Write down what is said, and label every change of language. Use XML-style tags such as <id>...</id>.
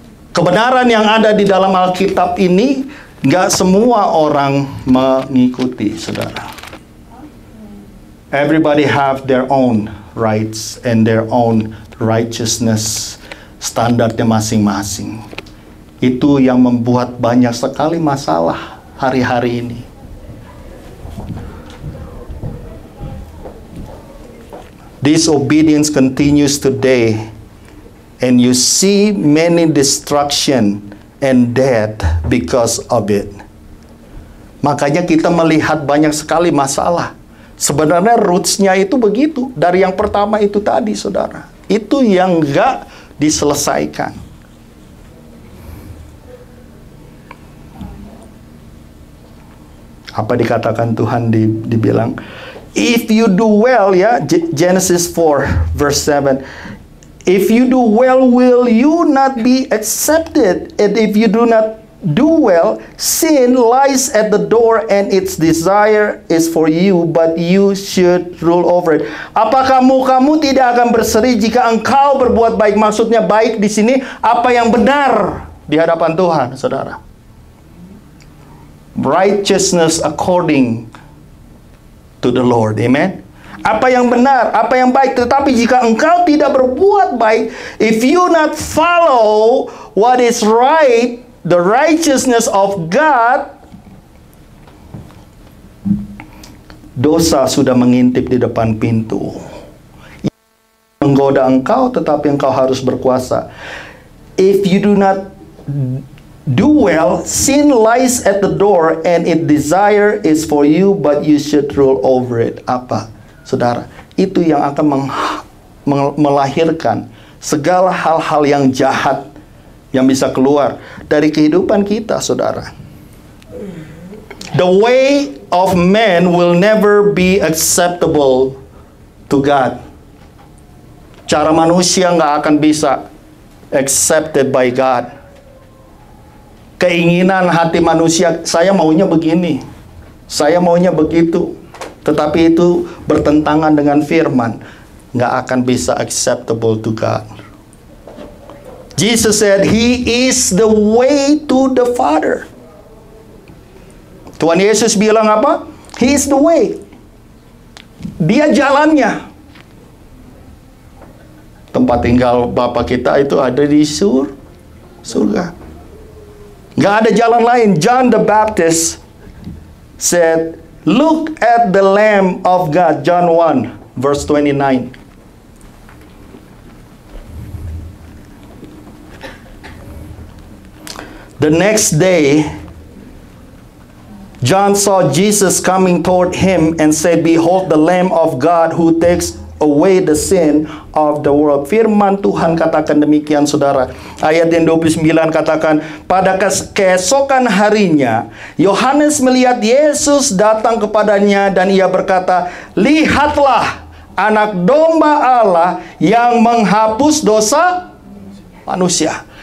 <id>Kebenaran yang ada di dalam Alkitab ini, nggak semua orang mengikuti, saudara.</id> <en>Everybody have their own rights and their own righteousness,</en> <id>standarnya masing-masing. Itu yang membuat banyak sekali masalah hari-hari ini.</id> <en>Disobedience continues today, and you see many destruction and death because of it.</en> <id>Makanya kita melihat banyak sekali masalah. Sebenarnya roots-nya itu begitu. Dari yang pertama itu tadi, saudara. Itu yang enggak diselesaikan. Apa dikatakan Tuhan dibilang?</id> <en>If you do well, ya, Genesis 4 verse 7. If you do well, will you not be accepted? And if you do not do well, sin lies at the door and its desire is for you, but you should rule over it.</en> <id>Apakah kamu tidak akan berseri jika engkau berbuat baik? Maksudnya baik di sini apa yang benar di hadapan Tuhan, saudara.</id> <en>Righteousness according to the Lord, amen.</en> <id>Apa yang benar, apa yang baik. Tetapi jika engkau tidak berbuat baik,</id> <en>if you not follow what is right, the righteousness of God,</en> <id>dosa sudah mengintip di depan pintu. Menggoda engkau, tetapi engkau harus berkuasa.</id> <en>If you do not do well, sin lies at the door and its desire is for you, but you should rule over it.</en> <id>Apa? Saudara, itu yang akan melahirkan segala hal-hal yang jahat yang bisa keluar dari kehidupan kita, saudara.</id> <en>The way of man will never be acceptable to God.</en> <id>Cara manusia nggak akan bisa</id> <en>accepted by God.</en> <id>Keinginan hati manusia, saya maunya begini, saya maunya begitu. Tetapi itu bertentangan dengan firman, nggak akan bisa</id> <en>acceptable to God. Jesus said, He is the way to the Father.</en> <id>Tuhan Yesus bilang apa?</id> <en>He is the way.</en> <id>Dia jalannya. Tempat tinggal Bapa kita itu ada di surga. Nggak ada jalan lain.</id> <en>John the Baptist said, look at the Lamb of God. John 1 verse 29. The next day, John saw Jesus coming toward him and said, behold the Lamb of God who takes away the sin of the world.</en> <id>Firman Tuhan katakan demikian, saudara. Ayat yang 29 katakan, pada keesokan harinya, Yohanes melihat Yesus datang kepadanya dan ia berkata, lihatlah anak domba Allah yang menghapus dosa manusia.</id>